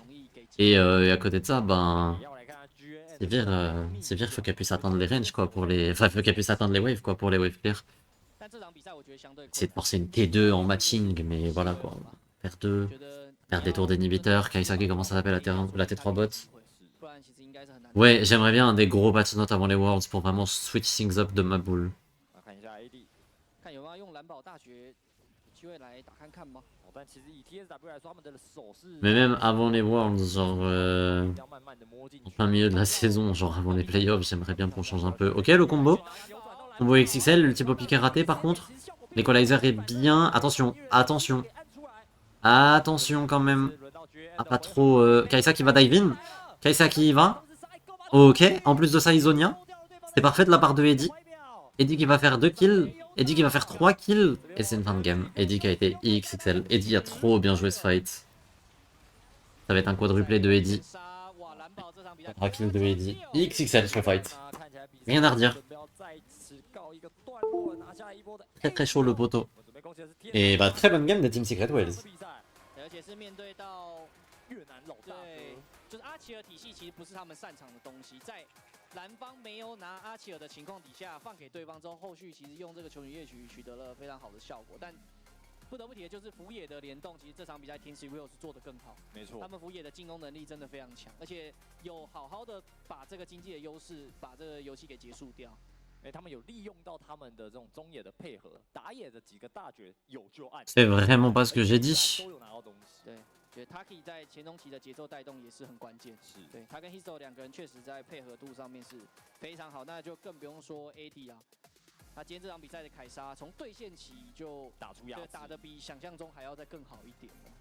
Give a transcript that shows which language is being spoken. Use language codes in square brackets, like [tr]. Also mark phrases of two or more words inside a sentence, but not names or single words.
[fr] Et à côté de ça, ben, Sivir faut qu'elle puisse atteindre les ranges, quoi, pour les... Enfin, faut qu'elle puisse atteindre les waves, quoi, pour les [en] wave clear. [fr] Essayer de forcer une T2 en matching, mais voilà, quoi. Faire 2, faire des tours d'inhibiteur, Kai'Sa qui commence à taper la T3 bot. Ouais, j'aimerais bien des gros [en] patch notes [fr] avant les Worlds pour vraiment [en] switch things up [fr] de ma boule. Mais même avant les Worlds, genre... En plein milieu de la saison, genre avant les playoffs, j'aimerais bien qu'on change un peu. Ok, le combo. Combo XXL, le type piqué raté par contre. L'Equalizer est bien. Attention, attention. Attention quand même. Ah, pas trop. Kai'Sa qui va [en] dive in. [fr] Kai'Sa qui y va. Ok, en plus de ça, Isonia. C'est parfait de la part de Eddie. Eddie qui va faire 2 kills. Eddie qui va faire 3 kills. Et c'est une fin de game. Eddie qui a été XXL. Eddie a trop bien joué ce fight. Ça va être un quadruplé de Eddie. 3 kills de Eddie. XXL ce fight. Rien à redire. Très très chaud le poteau. Et bah très bonne game de Team Secret Wales. [zh] 而且是面对到越南老大对，就是阿奇尔体系其实不是他们擅长的东西，在蓝方没有拿阿奇尔的情况底下放给对方之后，后续其实用这个球女夜曲取得了非常好的效果，但。不得不提的就是福野的联动，其实这场比赛 Team Secret 是做得更好。没错，他们福野的进攻能力真的非常强，而且有好好的把这个经济的优势，把这个游戏给结束掉。他们有利用到他们的这种中野的配合，打野的几个大绝有就按。 [fr] C'est vraiment pas ce que j'ai dit. [zh] 都有拿到东西。对，觉得 Taki 在前中期的节奏带动也是很关键。是，对他跟 Histo 两个人确实在配合度上面是非常好，那就更不用说 AT 啦。他今天这场比赛的凯莎从对线起就打出压制，打得比想象中还要再更好一点了。